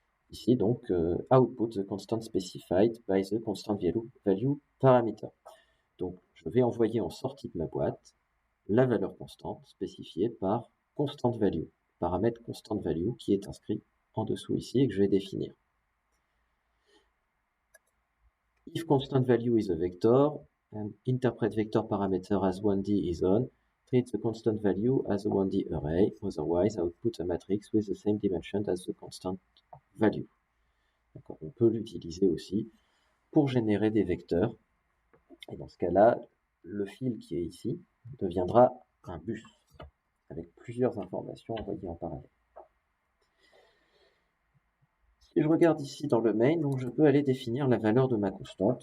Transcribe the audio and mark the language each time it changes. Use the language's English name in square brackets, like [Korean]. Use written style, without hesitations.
[English] Ici, donc, output the constant specified by the constant value parameter. [French] Donc, je vais envoyer en sortie de ma boîte la valeur constante spécifiée par constant value, paramètre constant value qui est inscrit en dessous ici et que je vais définir. [English] If constant value is a vector and interpret vector parameter as 1D is on, treat the constant value as a 1D array, otherwise output a matrix with the same dimension as the constant value. [French] On peut l'utiliser aussi pour générer des vecteurs. Et dans ce cas-là, le fil qui est ici deviendra un bus avec plusieurs informations envoyées en parallèle. Si je regarde ici dans le main, donc je peux aller définir la valeur de ma constante.